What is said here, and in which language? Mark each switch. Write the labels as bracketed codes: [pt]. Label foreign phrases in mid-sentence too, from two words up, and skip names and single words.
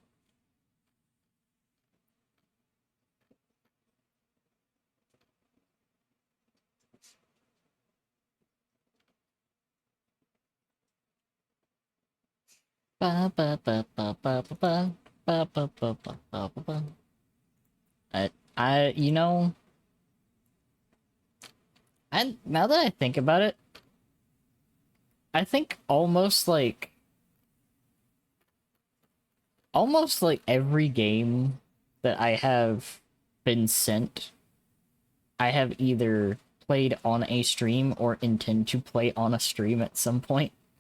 [en] Ba, ba, ba, ba, ba, ba, ba. Ba, ba, ba, ba, ba, ba, ba. You know, and now that I think about it, I think almost like every game that I have been sent, I have either played on a stream or intend to play on a stream at some point.